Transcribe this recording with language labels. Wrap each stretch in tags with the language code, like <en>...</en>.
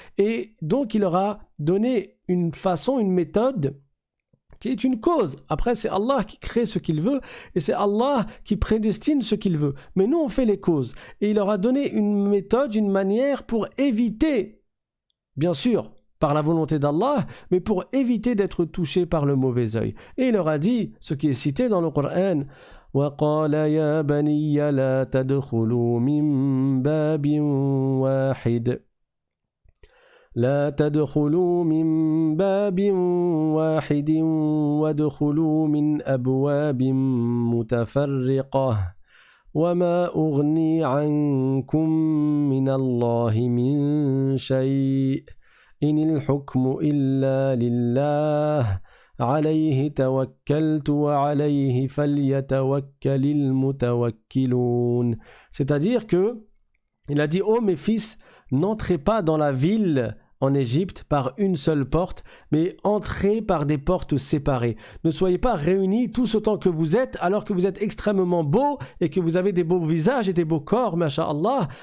<fr>Et donc il leur a donné une façon, une méthode qui est une cause. Après, c'est Allah qui crée ce qu'il veut et c'est Allah qui prédestine ce qu'il veut. Mais nous, on fait les causes. Et il leur a donné une méthode, une manière pour éviter, bien sûr, par la volonté d'Allah, mais pour éviter d'être touché par le mauvais œil. Et il leur a dit, ce qui est cité dans le Coran,</fr> <ar>وَقَالَ يَا بَنِيَّ لَا تَدْخُلُوا مِنْ بَابٍ وَاحِدٍ لا تدخلوا من باب واحد وادخلوا من أبواب متفرقة وما أغني عنكم من الله من شيء إن الحكم إلا لله عليه توكلت وعليه فليتوكل المتوكلون.</ar> <fr>C'est-à-dire que il a dit, ô mes fils, n'entrez pas dans la ville en Égypte par une seule porte, mais entrez par des portes séparées. Ne soyez pas réunis tous autant que vous êtes, alors que vous êtes extrêmement beaux et que vous avez des beaux visages et des beaux corps, masha'Allah.</fr>